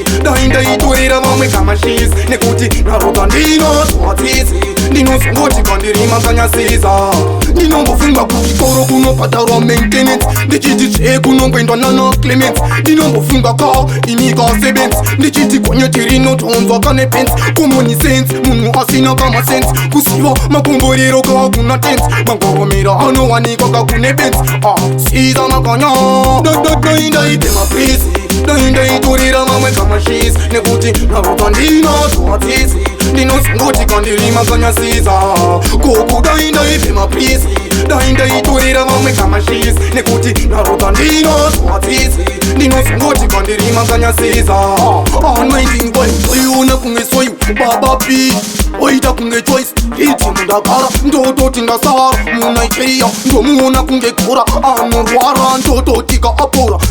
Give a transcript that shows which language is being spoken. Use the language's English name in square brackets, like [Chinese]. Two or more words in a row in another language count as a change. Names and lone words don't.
[Shona] Ndoinda itorera mamwe kama shis. Nekuti narota ndinato matsitsi. Ndinozungoti kandiri makanya siza. Ndinombofunga kuchikoro kunobhadharwa maintenance. Ndichiti tsve kunongoendwa nana Clements. Ndinombofunga ka ini ka sevens. Ndichiti gonyeti rinotonzwa kane pants. [English] Common sense, [Shona] munhu asina kama sense. Kusiwa makomborero ka kuna tents. Mangoromera anowanikwa ka kune pants. Ah, siza makanya. Do, do, do, inda ipe maprisi. Do, inda itorera mamwe kama shis. Nekuti narota ndinato matsitsi. Ndinozungoti kandiri makanya siza. Koko do, inda ipe maprisi. Do, inda itorera mamwe kama shis. Nekuti narota ndinato matsitsi. Ndinozungoti kandiri makanya siza. [English] Anointing boy, [Shona] oiona kunge soyu. Baba P, oita kunge choice. Riti mundagara, ndototi ndasara. Mu Nigeria, ndomuona kunge kora. Anorwara, ndototi ka apora.